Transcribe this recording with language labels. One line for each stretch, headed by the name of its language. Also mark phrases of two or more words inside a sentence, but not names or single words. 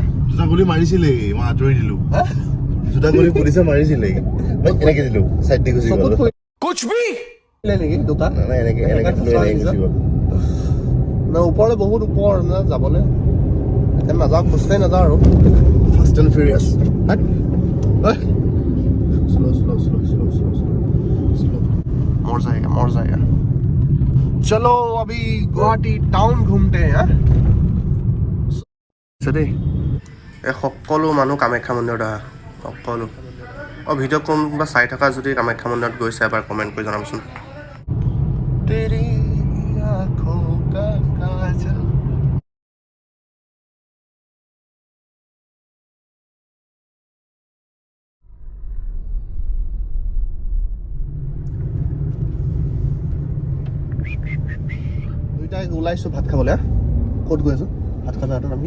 Assamese: দুটা গুলি মাৰিছিলে মই আঁতৰি দিলো দুটা গুলি পুলিচে মাৰিছিলে মই এনেকে দিলো চাইড দি গুচি গ'ল
Hindi: कुछ भी
Assamese: নেকি দুটা এনেকে গুচি গ'ল ওপৰলৈ বহুত ওপৰ না যাবলৈ সেইকাৰণে নাযাওঁ খোজকাঢ়ি নাযাওঁ আৰু ফাষ্ট এণ্ড ফিউৰিয়াছ
English: slow slow slow slow slow slow
Hindi: मर जाएगा चलो अभी गुवाहाटी टाउन घूमते हैं
Assamese: देই এই সকলো মানুহ কামাখ্যা মন্দিৰত আহা সকলো ভিডিঅ' কোনোবা চাই থকা যদি কামাখ্যা মন্দিৰত গৈছে এবাৰ কমেণ্ট কৰি জনাবচোন
Hindi: तेरी आँखों का काजल
Assamese: দুইটাই ওলাইছোঁ ভাত খাবলৈ ক'ত গৈ আছোঁ ভাত খাব যাওঁতে নাম কি